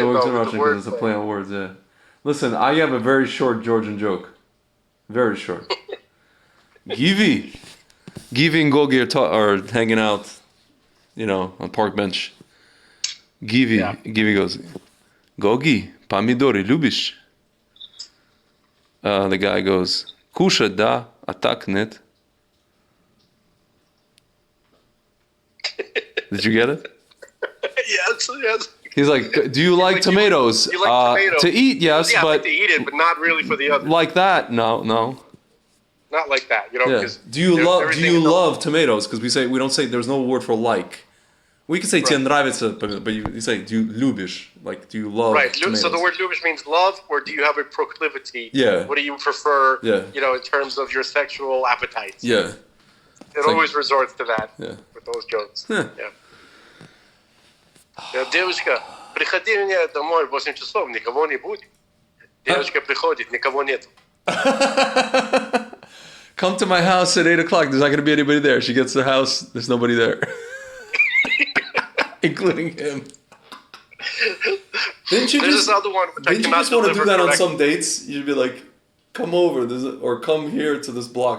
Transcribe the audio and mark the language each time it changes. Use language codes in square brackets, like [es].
[en] It only works in Russian because it's a play on words. Yeah. Listen, I have a very short Georgian joke. Very short. Givi and Gogi are hanging out, on park bench. [ru] Givi goes, Gogi, помидоры любишь? [en] The guy goes, [ru] кушать да, а так нет. [en] Did you get it? Yes. He's like, do you like tomatoes? You like tomatoes. To eat, yes, yeah, but to eat it, but not really for the other. Like that, no. Not like that, Yeah. Do you love tomatoes? Because we don't say, there's no word for like. We can say [ru] тебе нравится, [en] but you say, do you любишь? Like, do you love tomatoes? So the word любишь means love, or do you have a proclivity? Yeah. What do you prefer? Yeah. In terms of your sexual appetites. Yeah. It always resorts to that. Yeah. With those jokes. Yeah. [ru] Девочка, приходи мне домой в 8 часов, никого не будет. Девочка приходит, никого нет. [en] Come to my house at 8 o'clock. There's not going to be anybody there. She gets to the house. There's nobody there. Including him. There's this other one which I didn't you cannot just want to do that correctly. on some dates? You'd be like, come over, or come here to this block.